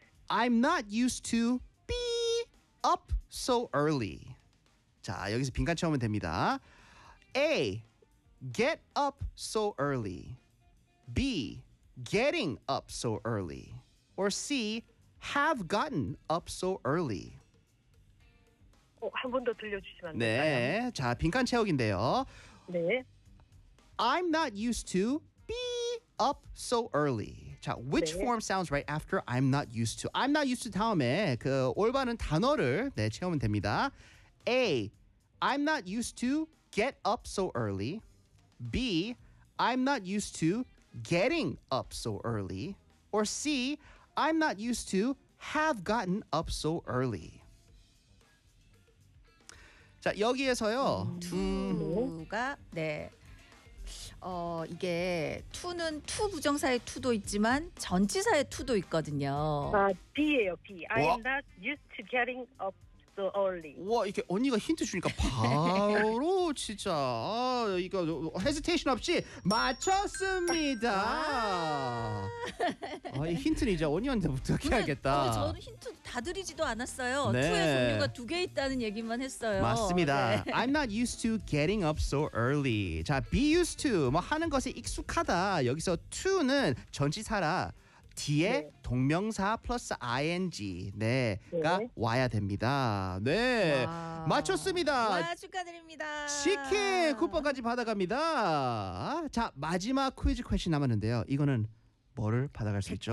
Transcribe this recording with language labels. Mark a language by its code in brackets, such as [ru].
[en] I'm not used to be up so early. [ko] 자, 여기서 빈칸 채우면 됩니다. [en] A, get up so early. B, getting up so early. Or C, have gotten up so early. [ko] 어, 한 번 더 들려주시면 안 될까요? 네, 자, 빈칸 채우기인데요. 네. [en] I'm not used to be up so early. 자, which 네. form sounds right after I'm not used to? I'm not used to [ko] 다음에 그 올바른 단어를 네, 채우면 됩니다. [en] A, I'm not used to get up so early. B, I'm not used to getting up so early. Or C, I'm not used to have gotten up so early. [ko] 자, 여기에서요. 두가 네. 어 이게 투는 투 부정사의 투도 있지만 전치사의 투도 있거든요. 아 B예요 B. [en] I'm not used to getting up so early. [ko] 와 이게 언니가 힌트 주니까 바로 진짜 아, 이거 hesitation 없이 맞췄습니다. 아, 이 힌트는 이제 언니한테 부탁해야겠다. 저는 힌트 다 드리지도 않았어요. 네. 투의 종류가 두 개 있다는 얘기만 했어요. 맞습니다. 네. [en] I'm not used to getting up so early. [ko] 자, be used to 뭐 하는 것에 익숙하다. 여기서 to는 전치사라 뒤에 네. 동명사 플러스 ing 네가 네. 와야 됩니다. 네, 와. 맞췄습니다. 와, 축하드립니다. 치킨 쿠폰까지 받아갑니다. 자, 마지막 퀴즈 퀘션 남았는데요. 이거는 뭐를 받아갈 수 있죠?